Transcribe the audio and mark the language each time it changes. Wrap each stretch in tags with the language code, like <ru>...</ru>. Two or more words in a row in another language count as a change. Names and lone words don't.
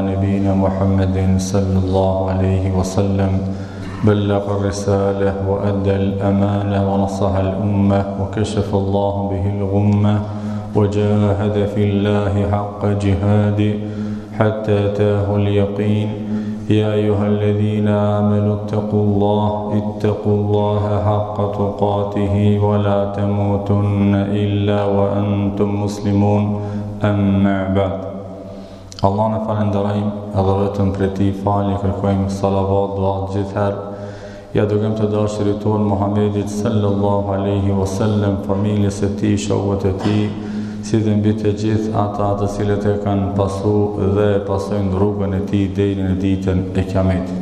<ar>نبينا محمد صلى الله عليه وسلم بلغ الرسالة وأدى الأمانة ونصح الأمة وكشف الله به الغمة وجاهد في الله حق جهاده حتى أتاه اليقين يا أيها الذين آمنوا اتقوا الله حق تقاته ولا تموتن إلا وأنتم مسلمون أما بعد.</ar> <sq>Allah në falenderojmë edhe vetëm për ti falje kërkojmë salavat dua gjithherë. Ja dërgojmë të dashurit tonë Muhamedit</sq> <ar>صلى الله عليه وسلم,</ar> <sq>familjes së tij, shokëve të tij, si dhe mbi të gjithë ata të cilët e kanë pasu dhe pasojnë rrugën e tij deri në ditën e Kiametit.</sq>